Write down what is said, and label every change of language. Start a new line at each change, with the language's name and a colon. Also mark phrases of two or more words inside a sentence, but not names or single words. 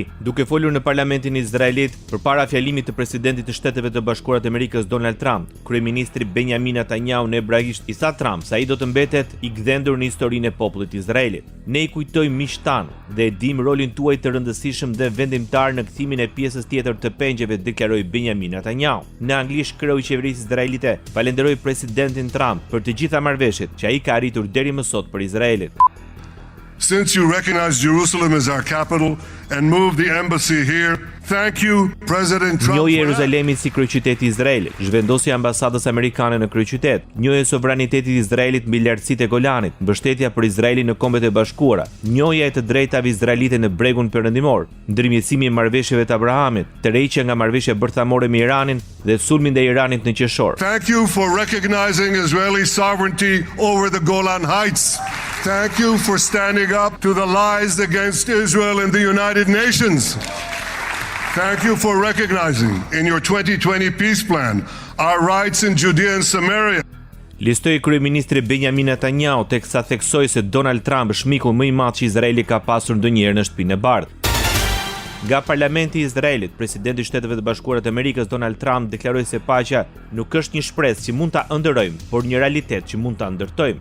Albanian: Duke folur në parlamentin izraelit përpara fjalimit të presidentit të Shteteve të Bashkuara të Amerikës Donald Trump, kryeministri Benjamin Netanyahu në hebraisht i tha Trump se ai do të mbetet i gdhendur në historinë e popullit izraelit. "Ne i kujtojmë miqtan dhe e dim rolin tuaj të rëndësishëm dhe vendimtar në kthimin e pjesës tjetër të pengjeve", deklaroi Benjamin Netanyahu. Në anglisht, kreu i qeverisë izraelite falenderoi presidentin Trump për të gjitha marrëveshjet që ai ka arritur deri më sot për Izraelin.
English: Since you recognize Jerusalem as our capital and moved the embassy here, thank you, President Trump.
Albanian: Njohje Jeruzalemin si kryeqytet i Izraelit, zhvendosja e ambasadës amerikane në kryeqytet, njohje sovranitetit i Izraelit mbi lartësitë e Golanit, mbështetja për Izraelin në Kombet e Bashkuara, njohja e të drejtave izraelite në Bregun Perëndimor, ndërmjetësimi i marrëveshjeve të Abrahamit, tërheqja nga marrëveshja bërthamore me Iranin dhe sulmi ndaj Iranit në qershor.
English: Thank you for recognizing Israeli sovereignty over the Golan Heights. Thank you for standing up to the lies against Israel in the United Nations. Thank you for recognizing in your 2020 peace plan our rights in Judea and Samaria.
Albanian: Listoi kryeministri Benjamin Netanyahu teksa theksoi se Donald Trump është miku më i madh që Izraeli ka pasur ndonjëherë në Shtëpinë e Bardhë. Nga parlamenti i Izraelit, presidenti i Shteteve të Bashkuara të Amerikës Donald Trump deklaroi se paqja nuk është një shpresë që mund ta ëndërrojmë, por një realitet që mund ta ndërtojmë.